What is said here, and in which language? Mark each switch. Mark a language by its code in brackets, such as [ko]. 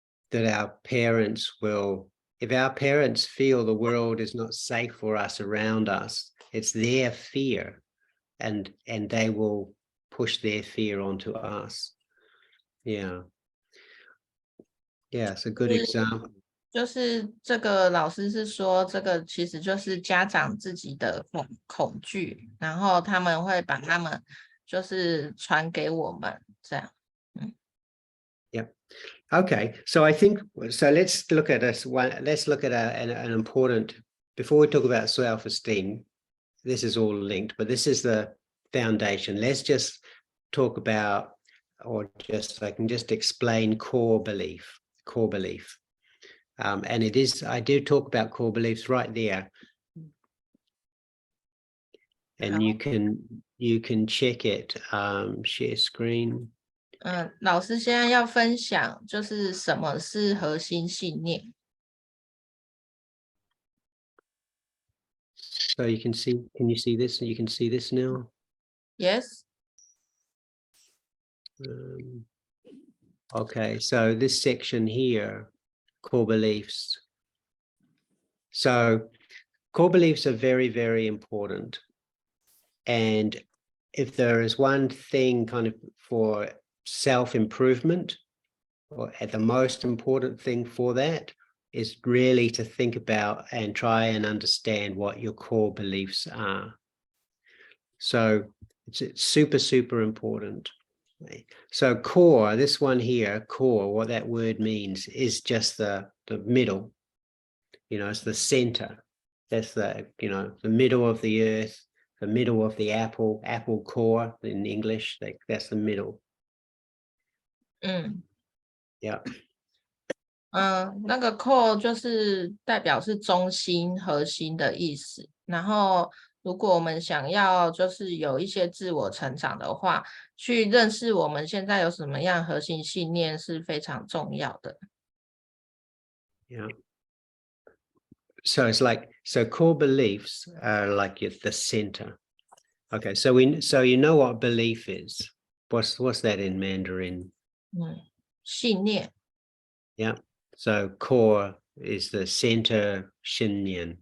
[en] That our parents will, if our parents feel the world is not safe for us around us, it's their fear, and they will push their fear onto us. Yeah, it's a good example. [zh] 就是这个老师是说，这个其实就是家长自己的恐惧，然后他们会把他们就是传给我们这样。 [en] Okay, so I think let's look at an important, before we talk about self-esteem, this is all linked, but this is the foundation. Let's just talk about, or just I can just explain core belief. And it is, I do talk about core beliefs right there. And you can check it, share screen. [zh] 老师现在要分享就是什么是核心信念。 [en] So you can see, can you see this? You can see this now? Yes. Okay, so this section here, core beliefs. So core beliefs are very, very important. And if there is one thing kind of for self-improvement, or at the most important thing for that, is really to think about and try and understand what your core beliefs are. So it's super, super important. So core, this one here, core, what that word means is just the middle, it's the center. That's the middle of the earth, the middle of the apple core in English, that's the middle. Yeah. [zh] 那个 core 就是代表是中心、核心的意思。然后，如果我们想要就是有一些自我成长的话，去认识我们现在有什么样核心信念是非常重要的。 [en] Yeah. So it's so core beliefs are like the center. Okay, so you know what belief is. What's that in Mandarin? [zh] 信念。 [en] Yeah. So core is the center, 信念.